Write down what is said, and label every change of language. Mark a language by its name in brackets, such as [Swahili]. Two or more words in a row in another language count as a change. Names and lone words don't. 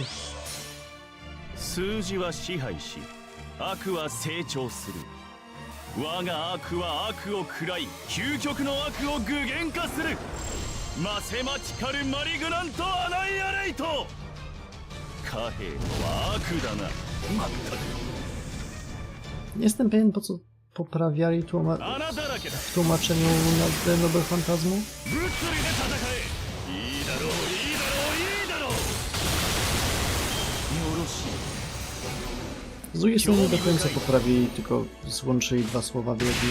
[Japanese] 数字は支配し悪は成長する我が悪は悪を喰らい究極の悪を具現化するマセマチカルマリグナントアナイアレイト貨幣とは悪だなまったく [Polish] Nie jestem pewien, po co poprawiali w tłumaczeniu nazwy Nobel Fantazmu. Z drugiej strony nie do końca poprawili, tylko złączyli 2 słowa w jedno.